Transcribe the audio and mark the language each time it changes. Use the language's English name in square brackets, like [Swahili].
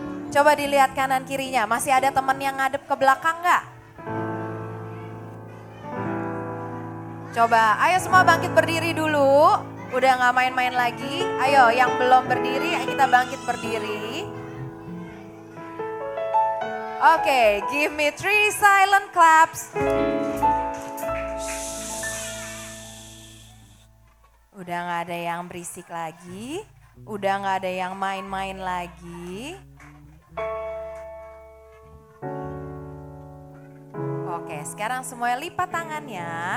[Indonesian] Coba dilihat kanan kirinya. Masih ada teman yang ngadep ke belakang nggak? Coba, ayo semua bangkit berdiri dulu. Udah nggak main-main lagi. Ayo yang belum berdiri, ayo kita bangkit berdiri. [English] Oke, give me 3 silent claps. [Indonesian] Udah nggak ada yang berisik lagi. Udah nggak ada yang main-main lagi. Oke, sekarang semuanya lipat tangannya.